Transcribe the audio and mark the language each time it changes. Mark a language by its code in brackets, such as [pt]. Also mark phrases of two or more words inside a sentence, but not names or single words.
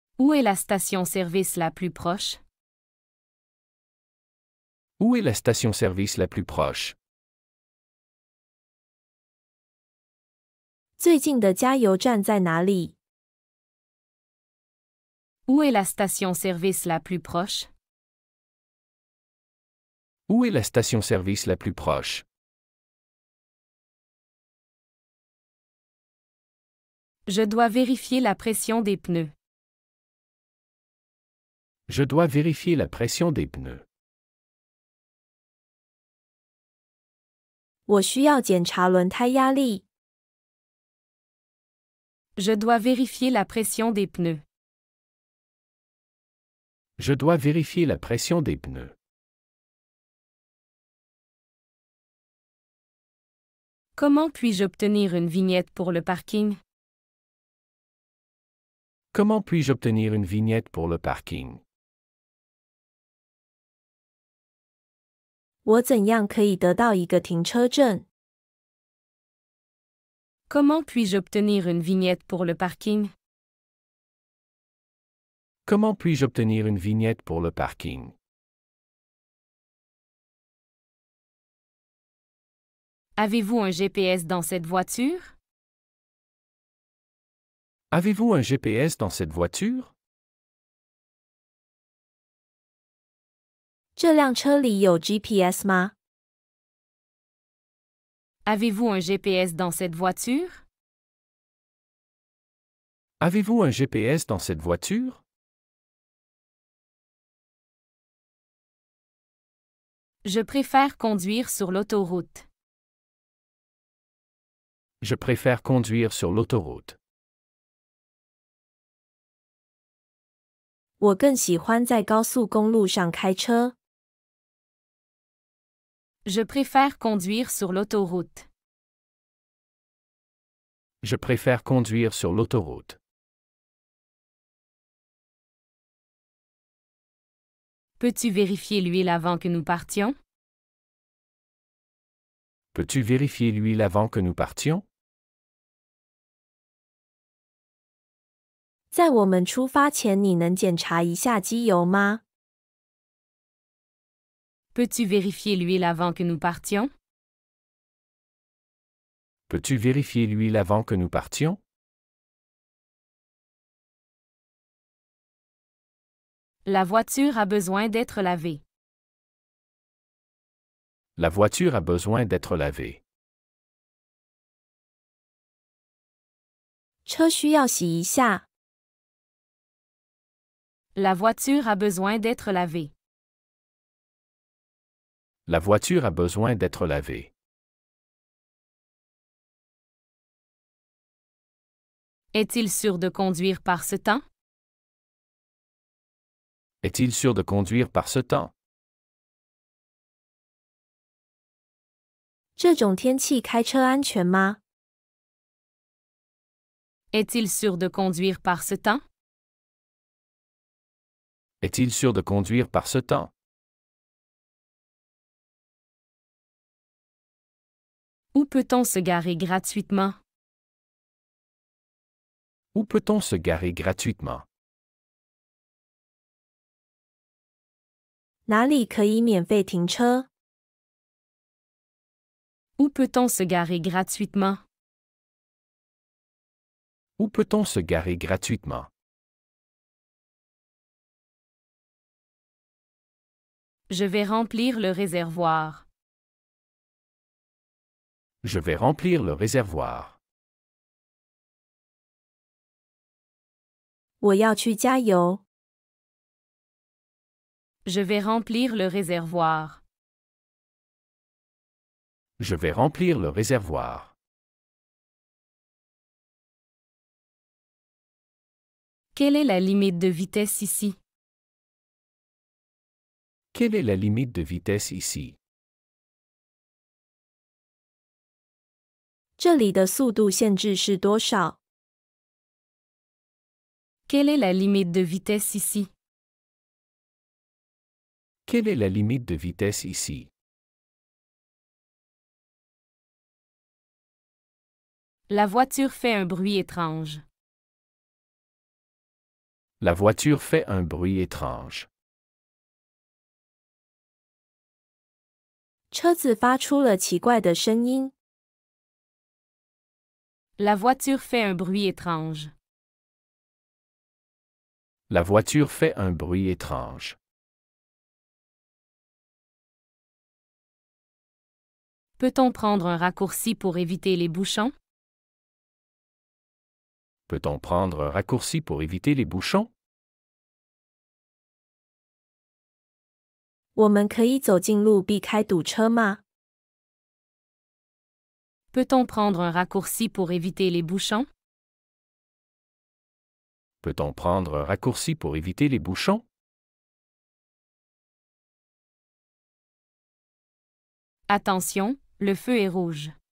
[fr] Où est la station-service la plus proche? Où est la station-service la plus proche? [zh] 最近的加油站在哪里？ [fr] Où est la station-service la plus proche? Où est la station-service la plus proche? Je dois vérifier la pression des pneus. Je dois vérifier la pression des pneus. [zh] 我需要检查轮胎压力。 [fr] Je dois vérifier la pression des pneus. Je dois vérifier la pression des pneus. Comment puis-je obtenir une vignette pour le parking? Comment puis-je obtenir une vignette pour le parking? [zh] 我怎样可以得到一个停车证？ [fr] Comment puis-je obtenir une vignette pour le parking? Comment puis-je obtenir une vignette pour le parking? Avez-vous un GPS dans cette voiture? Avez-vous un GPS dans cette voiture? [zh] 这辆车里有 GPS 吗？ [fr] Avez-vous un GPS dans cette voiture? Avez-vous un GPS dans cette voiture? Je préfère conduire sur l'autoroute. Je préfère conduire sur l'autoroute. [zh] 我更喜欢在高速公路上开车。 [fr] Je préfère conduire sur l'autoroute. Je préfère conduire sur l'autoroute. Peux-tu vérifier l'huile avant que nous partions? Peux-tu vérifier l'huile avant que nous partions? [zh] 在我们出发前，你能检查一下机油吗？ [fr] Peux-tu vérifier l'huile avant que nous partions? Peux-tu vérifier l'huile avant que nous partions? La voiture a besoin d'être lavée. La voiture a besoin d'être lavée. [zh] 车需要洗一下。 [fr] La voiture a besoin d'être lavée. La voiture a besoin d'être lavée. Est-il sûr de conduire par ce temps? Est-il sûr de conduire par ce temps? [zh] 这种天气开车安全吗？ [fr] Est-il sûr de conduire par ce temps? Est-il sûr de conduire par ce temps? Où peut-on se garer gratuitement? Où peut-on se garer gratuitement? [zh] 哪里可以免费停车？ [fr] Où peut-on se garer gratuitement? Où peut-on se garer gratuitement? Je vais remplir le réservoir. Je vais remplir le réservoir. [zh] 我要去加油。 [fr] Je vais remplir le réservoir. Je vais remplir le réservoir. Quelle est la limite de vitesse ici? Quelle est la limite de vitesse ici? [zh] 这里的速度限制是多少？ [fr] Quelle est la limite de vitesse ici? Quelle est la limite de vitesse ici? La voiture fait un bruit étrange. La voiture fait un bruit étrange. [zh] 车子发出了奇怪的声音。 [fr] La voiture fait un bruit étrange. La voiture fait un bruit étrange. Peut-on prendre un raccourci pour éviter les bouchons? Peut-on prendre un raccourci pour éviter les bouchons? [zh] 我们可以走近路避开堵车吗？ [fr] Peut-on prendre un raccourci pour éviter les bouchons? Peut-on prendre un raccourci pour éviter les bouchons? Attention, le feu est rouge.